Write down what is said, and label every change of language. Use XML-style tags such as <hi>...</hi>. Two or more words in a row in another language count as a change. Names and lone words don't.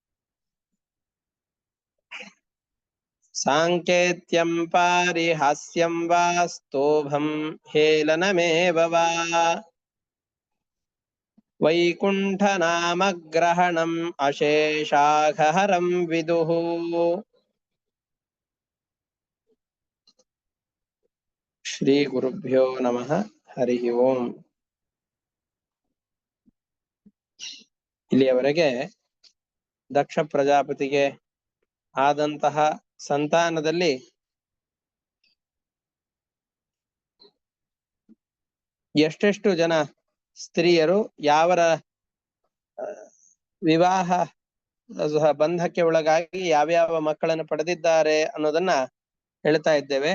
<sa>साङ्केत्यं पारिहास्यं वा स्तोभं हेलनमेव वा वैकुण्ठनामग्रहणम् अशेषाघहरं विदुः। ಶ್ರೀ ಗುರುಭ್ಯೋ ನಮಃ. ಹರಿ ಓಂ.</sa> <kn>ಇಲ್ಲಿಯವರೆಗೆ ದಕ್ಷ ಪ್ರಜಾಪತಿಗೆ ಆದಂತಹ ಸಂತಾನದಲ್ಲಿ ಎಷ್ಟೆಷ್ಟು ಜನ ಸ್ತ್ರೀಯರು ಯಾವರ ವಿವಾಹ ಬಂಧಕ್ಕೆ ಒಳಗಾಗಿ ಯಾವ್ಯಾವ ಮಕ್ಕಳನ್ನು ಪಡೆದಿದ್ದಾರೆ ಅನ್ನೋದನ್ನ ಹೇಳ್ತಾ ಇದ್ದೇವೆ.</kn>